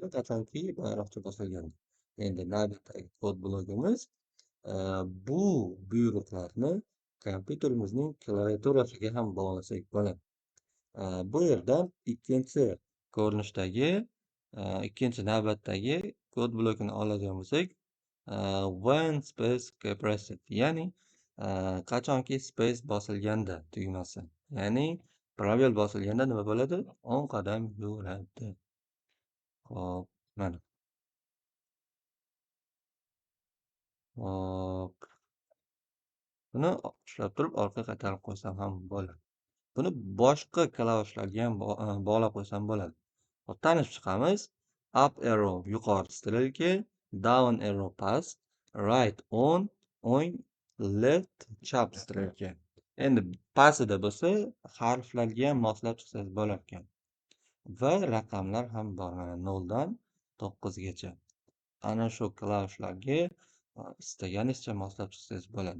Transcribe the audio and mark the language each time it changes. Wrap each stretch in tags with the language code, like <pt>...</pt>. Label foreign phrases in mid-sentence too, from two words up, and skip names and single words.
<uz>Qachonki bayroqcha bosilganda. Endi navbatdagi kod blogimiz bu buyruqlarni kompyuterimizning klaviaturasiga ham bog'lasak bo'ladi. Bu yerdan ikkinchi ko'rinishdagi, ikkinchi navbatdagi kod blokini oladigan bo'lsak,</uz> <en>when space pressed,</en> <uz>ya'ni qachonki space bosilganda tugmasi, ya'ni probel bosilganda nima bo'ladi? 10 qadam yuradi. Hop, mana. Hop. Buni ushlab turib orqaga qaytarib qo'ysam ham bo'ladi. Buni boshqa klavishlarga ham bog'lab qo'ysam bo'ladi. Hop, tanishib chiqamiz.</uz> <en>Up arrow</en> <uz>yuqori strelka,</uz> <en>down arrow past, right on,</en> <uz>o'ng, left chap strelka. Endi pastida bo'lsa, harflarga ham moslab chiqsangiz bo'lar ekan. Va raqamlar ham bor, mana 0 dan 9 gacha. Ana shu klavishlarga istaganingizcha moslab chiqsangiz bo'ladi.</uz>